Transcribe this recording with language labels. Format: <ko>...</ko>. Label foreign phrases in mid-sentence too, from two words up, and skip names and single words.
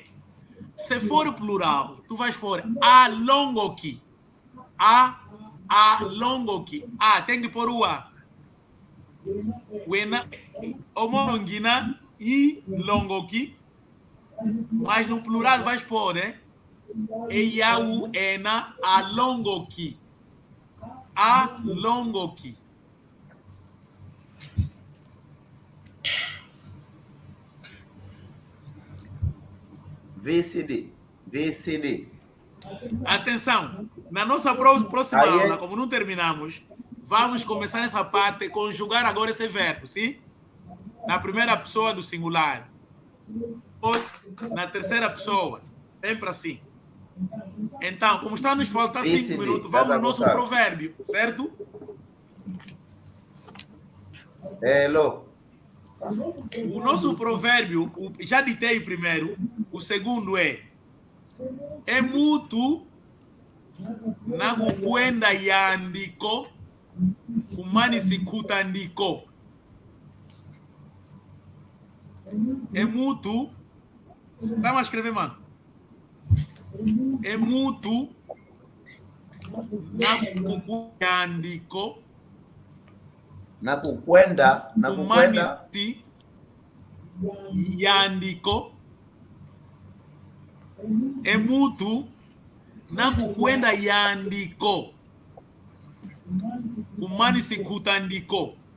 <pt>Se for o plural, tu vais pôr a longoki. A longoki. Tem que pôr o A.</pt> <kg>O monongina e longoki.</kg> <pt>Mas no plural vais pôr, né?</pt> <kg>Eyau ena a longoki. A longoki. VCD.</kg> <pt>Atenção, na nossa próxima aula, como não terminamos, vamos começar essa parte, conjugar agora esse verbo, sim? Na primeira pessoa do singular. Ou na terceira pessoa, sempre assim. Então, como está nos faltar 5 minutos, vamos no nosso provérbio, certo? O nosso provérbio, já ditei primeiro, o segundo é</pt> <kg>mutu na kukwenda yandiko kumani sikutandiko. É mutu.</kg> <pt>Vamos escrever, mano.</pt> <kg>É mutu na kukwendandiko. Na kukwenda yandiko. É mutu na kukwenda yandiko kumani sikutandiko.</kg>